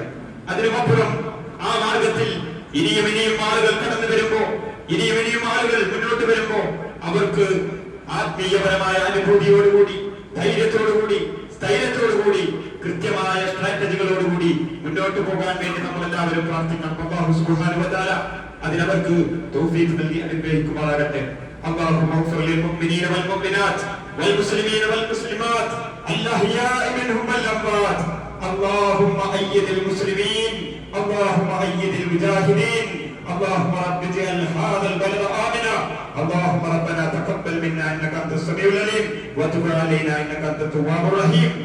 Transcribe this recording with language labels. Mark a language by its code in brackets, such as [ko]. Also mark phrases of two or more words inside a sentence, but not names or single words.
[ml] അതിനുമപ്പുറം ആ മാർഗത്തിൽ ഇനിയും ആളുകൾ കടന്നു വരുമ്പോ, ഇനിയും ആളുകൾ മുന്നോട്ട് വരുമ്പോ അവർക്ക് ആത്മീയപരമായ അനുഭൂതിയോടുകൂടി, ധൈര്യത്തോടുകൂടി, സ്ഥൈര്യത്തോടുകൂടി, കൃത്യമായ സ്ട്രാറ്റജികളോടുകൂടി മുന്നോട്ട് പോകാൻ വേണ്ടി നമ്മൾ എല്ലാവരും പ്രാർത്ഥിക്കണം. [ar] الله سبحانه وتعالى [ml] അതിനവർക്ക് തൗഫീഖ് നൽകി അനുഗ്രഹിക്കുമാറാകട്ടെ. [ar] اللهم اغفر للمؤمنين والمؤمنات والمسلمين والمسلمات الأحياء منهم والأموات. اللهم أيد المسلمين، اللهم أيد المجاهدين. اللهم رب اجعل هذا البلد آمنا. اللهم ربنا تقبل منا إنك أنت السميع العليم وتب علينا إنك أنت التواب الرحيم.